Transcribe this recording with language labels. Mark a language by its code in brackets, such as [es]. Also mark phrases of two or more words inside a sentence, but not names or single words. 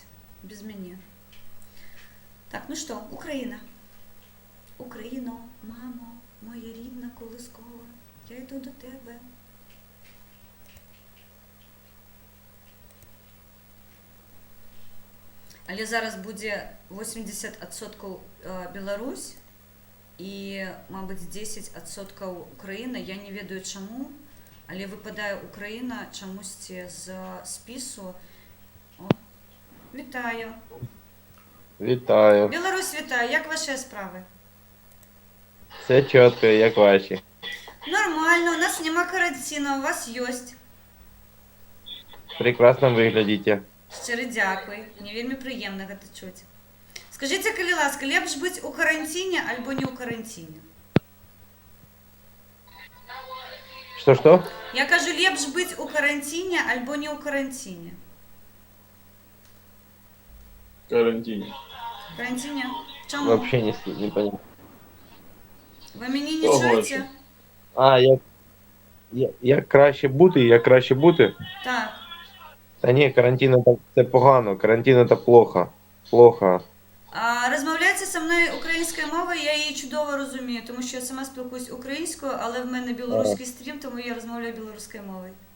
[uk] Без мене. Так, ну що, Україна. Україно, мамо, моя рідна колискова, я йду до тебе. [be] Але зараз будзе 80% Беларусь і, мабыць, 10% Украіна. Я не ведаю чаму, але выпадае Украіна чамусьці з спісу. О, вітаю. Вітаю. Беларусь, [uk] вітаю. Як ваші справи? Все чітко, як ваші. Нормально, у нас нема карантину, у вас ёсць. Прекрасно виглядите. Щиро дякую. [be] Мне вельмі прыемна гэта чуць. Скажыце, калі ласка, лепш быць у каранціне альбо не ў каранціне? [ru] Что? [be] Я кажу, лепш быць у каранціне альбо не ў каранціне? [ru] Карантине. [be] Каранціне? Чаму? [ru] Вообще не понял. [uk] Ви мене не Ого, чуєте? А, як краще бути? Так. Та ні, карантин це погано, карантин це плохо. [ru] Плохо. [uk] А розмовляйте зі мною українською мовою, я її чудово розумію, тому що я сама спілкуюсь українською, але в мене білоруський стрім, тому я розмовляю білоруською мовою.